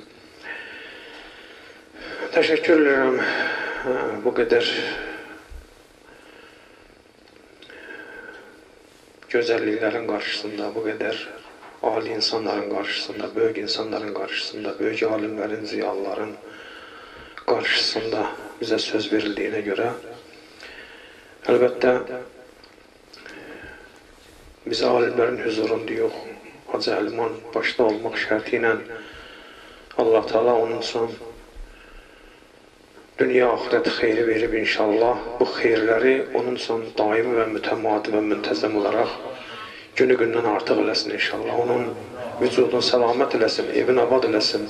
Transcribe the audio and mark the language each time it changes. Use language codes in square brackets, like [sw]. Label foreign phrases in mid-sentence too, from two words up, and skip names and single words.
[tr] Teşekkür ederim bu kadar güzelliklerin karşısında, bu kadar âli insanların karşısında, büyük insanların karşısında, büyük alimlerin, ziyalıların karşısında bize söz verildiğine göre elbette [az] biz alimlerin huzurunda yox, Hacı Əliman başta olmaq şərtilə Allah Teala onun son dünya ahirət xeyri verib inşallah. Bu xeyirləri onun son daimi və mütəmadi və müntəzəm olaraq günü gündən artıq eləsin inşallah. Onun vücudunu səlamət eləsin, evin abad eləsin.